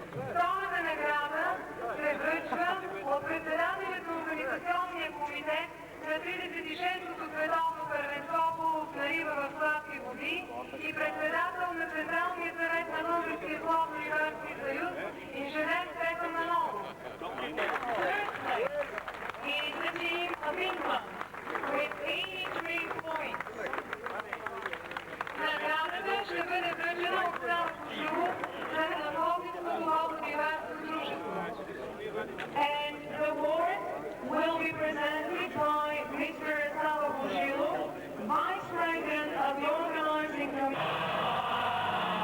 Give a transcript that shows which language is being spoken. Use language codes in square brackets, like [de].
[bg] Втората награда се връчва от председателя на Организационния комитет на 36-то световно първенство по лов на риба в сладки води и председател на Централния съвет на Българския ловно-рибарски съюз, инженер Стефан Манолов. [en] Third place is the team of England with 83 points. [bg] Наградата ще бъде връчена от цялото шоу на Българското ловно-рибарско дружество. [en] And the award will be presented by Mr. Salabujilo, Vice President of the Organizing Committee.